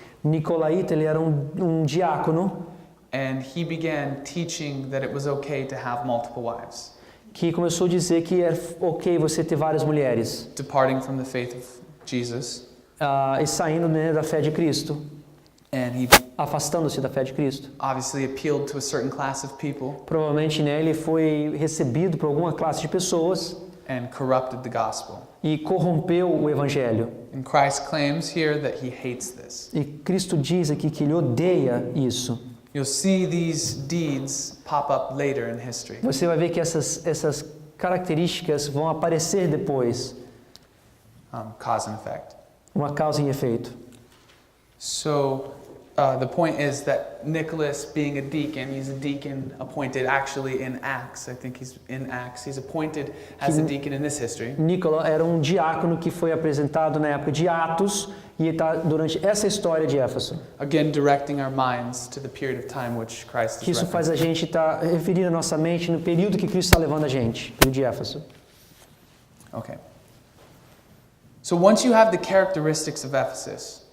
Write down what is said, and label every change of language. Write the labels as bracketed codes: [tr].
[pt] Nicolaíta, ele era um diácono [en] and he began teaching that it was okay to have multiple wives, [pt] que começou a dizer que é ok você ter várias mulheres, [en] departing from the faith of Jesus, [pt] e saindo, né, da fé de Cristo, [en] and he [pt] afastando-se da fé de Cristo. [en] obviously appealed to a certain class of people [pt] Provavelmente, né, ele foi recebido por alguma classe de pessoas [en] and corrupted the gospel. [pt] e corrompeu o evangelho. [en] And Christ claims here that he hates this. [pt] E Cristo diz aqui que ele odeia isso. [en] You'll see these deeds pop up later in history. [pt] Você vai ver que essas características vão aparecer depois, [en] Cause and effect. [pt] uma causa e efeito. [en] So the point is that Nicholas, being a deacon appointed actually in Acts. I think he's in Acts. He's appointed as a deacon in this history. [pt] Nicola era um diácono que foi apresentado na época de Atos e está durante essa história de Éfeso. [en] Again, directing our minds to the period of time which Christ [pt] Que [en] is [pt] isso faz a [en] referencing. [pt] gente estar referindo a nossa mente no período que Cristo está levando a gente, período de Éfeso. [en] Okay. So once you have the characteristics of Ephesus,